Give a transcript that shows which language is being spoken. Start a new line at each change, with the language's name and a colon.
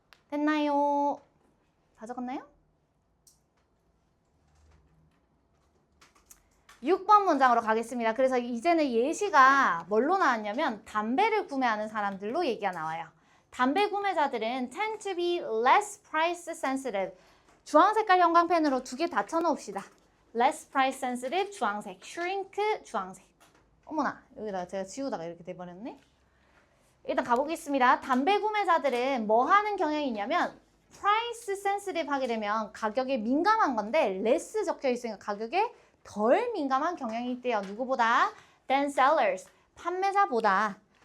Korean: 됐나요? 다 적었나요? 6번 문장으로 가겠습니다. 그래서 이제는 예시가 뭘로 나왔냐면 담배를 구매하는 사람들로 얘기가 나와요. 담배 구매자들은
English: tend to be less price sensitive.
Korean: 주황 색깔 형광펜으로 두 개 다 쳐놓읍시다.
English: less price sensitive
Korean: 주황색, shrink 주황색. 어머나, 여기다가 제가 지우다가 이렇게 돼버렸네. 일단 가보겠습니다. 담배 구매자들은 뭐 하는 경향이 있냐면
English: price sensitive
Korean: 하게 되면 가격에 민감한 건데 less 적혀 있으니까 가격에 덜 민감한 경향이 있대요. 누구보다?
English: than sellers.
Korean: 판매자보다.